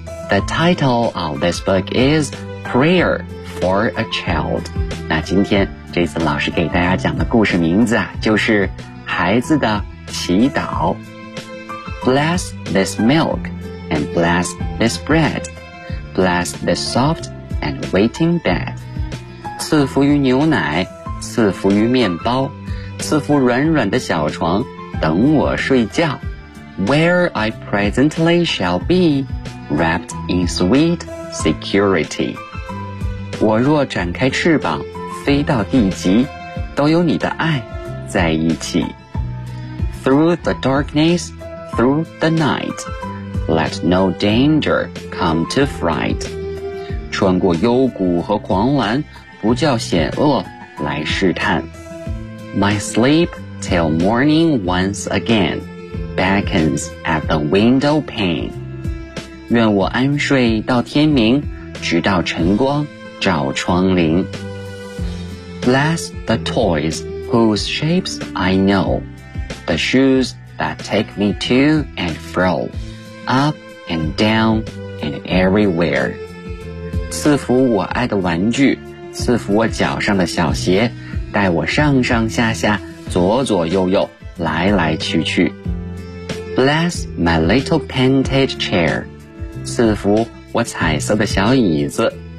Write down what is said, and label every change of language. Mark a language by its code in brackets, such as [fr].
[en] The title of this book is Prayer for a Child. [zh] 那今天 Jason 老师给大家讲的故事名字啊，就是孩子的祈祷。 [en] Bless this milk and bless this bread. Bless this soft and waiting bed. [zh] 赐福于牛奶，赐福于面包，赐福软软的小床，等我睡觉。 [en] Where I presently shall be,Wrapped in sweet security. [zh] 我若展开翅膀飞到地极，都有你的爱在一起。 [en] Through the darkness, through the night, Let no danger come to fright. [zh] 穿过幽谷和狂澜，不叫险恶来试探。 [en] My sleep till morning once again beckons at the window pane， [zh] 愿我安睡到天明，直到晨光照窗棂。 [en] Bless the toys whose shapes I know, the shoes that take me to and fro, up and down and everywhere。 [zh] 赐福我爱的玩具，赐福我脚上的小鞋，带我上上下下，左左右右，来来去去。 [en] Bless my little painted chair， [zh] 赐福我彩色的小椅子。